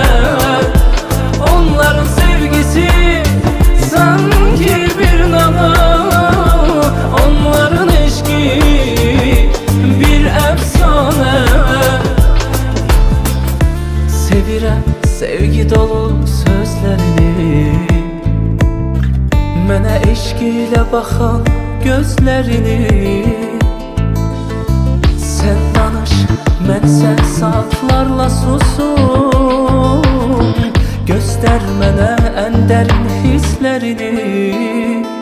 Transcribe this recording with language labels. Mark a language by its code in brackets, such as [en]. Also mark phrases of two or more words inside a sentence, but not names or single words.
[tr] Onların sevgisi sanki bir nava, onların eşki bir efsane. [az] Sevirəm sevgi dolu sözlerini, mənə eşq ilə baxan gözlərini. Sen danış, mən sən saatlarla susum, göstər mənə ən dərin hisslərini.